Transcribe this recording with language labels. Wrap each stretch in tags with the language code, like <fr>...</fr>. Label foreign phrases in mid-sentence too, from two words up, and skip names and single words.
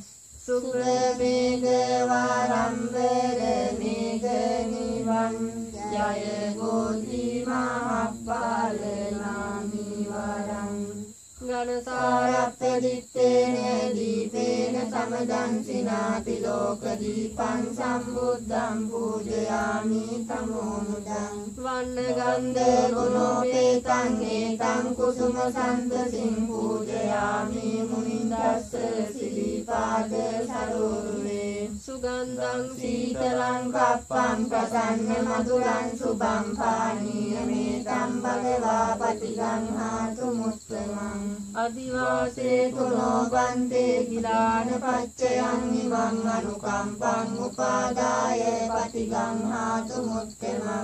<pi>සුභමේඝ වාරම්භර මේඝ නිවන් ජය බෝධි මහප්පාල නාමි වරං ගණසාරප්පදිත්තේන දීපේන සමදං සිනාති ලෝක දීපං සම්බුද්ධං පූජයාමි තමෝමුදං වන්න ගන්ධ ගුණෝපේතං ඒතං කුසුම සන්තසින් පූජයාමි මුනින්දස්ස සිරිපාද සරෝරුවේ සුගන්ධං සීතලං කප්පං ප්‍රසන්න මధుරං සුභං පානීයමේතං භගවා පටිගං හාතු මුත්තමං අදිවාසේතු නෝබන්තේ ගිලාන පච්චයන් නිවං අනුකම්පං උපාදාය පටිගං හාතු මුත්තමං</pi>